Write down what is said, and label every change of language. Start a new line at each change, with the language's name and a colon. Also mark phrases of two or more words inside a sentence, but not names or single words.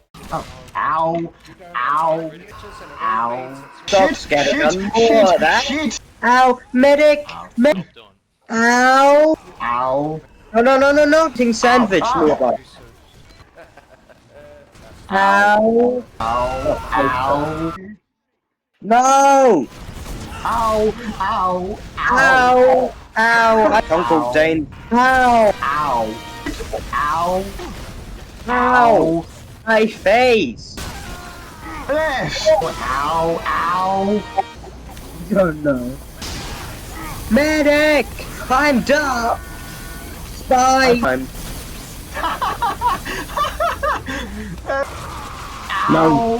English: Oh. Ow. Ow. Ow. Stop Shit, scattergun. shit, More shit, of that. shit. Ow, medic! Ow. Ow! Ow. No, no, no, no, no! Ting sandwich Ow. nearby. Ow. Ow! Ow. Ow. No! Ow. Ow. Ow! Ow! Uncle Dane. Ow! Ow. Ow. Ow! My face! Yes. Ow. Ow. Oh no. Medic! I'm up! Spy! No.